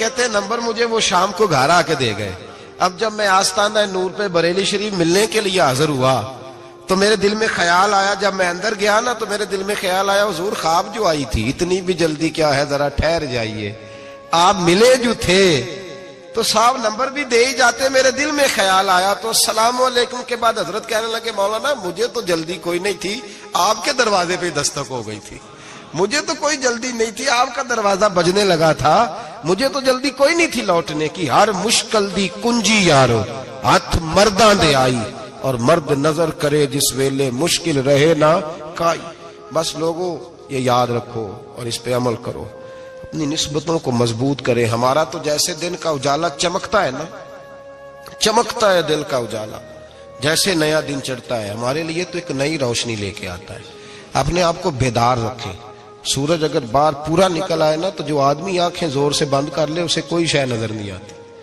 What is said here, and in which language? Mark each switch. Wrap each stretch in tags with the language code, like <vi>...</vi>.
<ur>کہتے ہیں نمبر مجھے وہ شام کو گھر آ کے دے گئے. اب جب میں آستانہ نور پہ بریلی شریف ملنے کے لیے حاضر ہوا تو میرے دل میں خیال آیا, جب میں اندر گیا نا تو میرے دل میں خیال آیا حضور خواب جو آئی تھی اتنی بھی جلدی کیا ہے, ذرا ٹھہر جائیے, آپ ملے جو تھے تو صاحب نمبر بھی دے ہی جاتے. میرے دل میں خیال آیا تو السلام علیکم کے بعد حضرت کہنے لگے مولانا مجھے تو جلدی کوئی نہیں تھی, آپ کے دروازے پہ دستک ہو گئی تھی, مجھے تو کوئی جلدی نہیں تھی, آپ کا دروازہ بجنے لگا تھا, مجھے تو جلدی کوئی نہیں تھی لوٹنے کی.</ur> <pa>ہر مشکل دی کنجی یارو ہاتھ مرداں دے آئی, اور مرد نظر کرے جس ویلے مشکل رہے نہ کائی.</pa> <ur>بس لوگوں یہ یاد رکھو اور اس پہ عمل کرو, اپنی نسبتوں کو مضبوط کرے. ہمارا تو جیسے دن کا اجالا چمکتا ہے نا, چمکتا ہے دل کا اجالا, جیسے نیا دن چڑھتا ہے ہمارے لیے تو ایک نئی روشنی لے کے آتا ہے. اپنے آپ کو بیدار رکھیں. سورج اگر باہر پورا نکل آئے نا تو جو آدمی آنکھیں زور سے بند کر لے اسے کوئی شے نظر نہیں آتی.</ur>